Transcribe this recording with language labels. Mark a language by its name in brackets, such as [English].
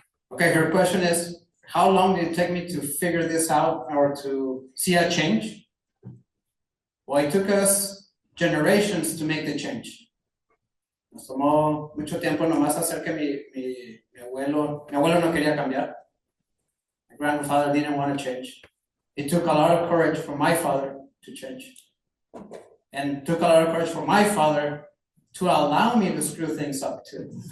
[English] Okay, her question is, how long did it take me to figure this out or to see a change? Well, it took us generations to make the change. [Spanish] Nos tomó mucho tiempo nomás hacer que mi abuelo no quería cambiar. [English] My grandfather didn't want to change. It took a lot of courage for my father to change. And took a lot of courage for my father to allow me to screw things up too.